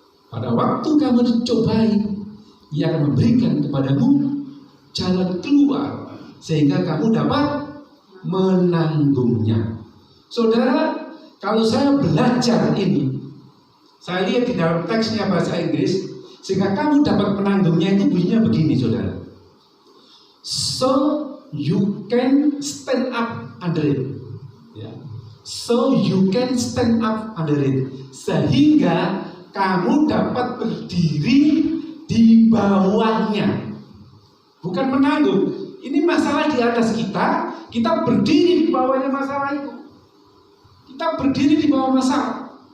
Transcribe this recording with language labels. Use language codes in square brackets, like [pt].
[id] Pada waktu kamu dicobai, Ia akan memberikan kepadamu jalan keluar sehingga kamu dapat menanggungnya. Saudara, kalau saya belajar ini, saya lihat di dalam teksnya bahasa Inggris, sehingga kamu dapat menanggungnya itu bunyinya begini, saudara. [en] So you can stand up under it. Ya. So you can stand up under it. [id] Sehingga kamu dapat berdiri di bawahnya. Bukan menanggung. Ini masalah di atas kita, kita berdiri di bawahnya masalah itu. Kita berdiri di bawah masalah.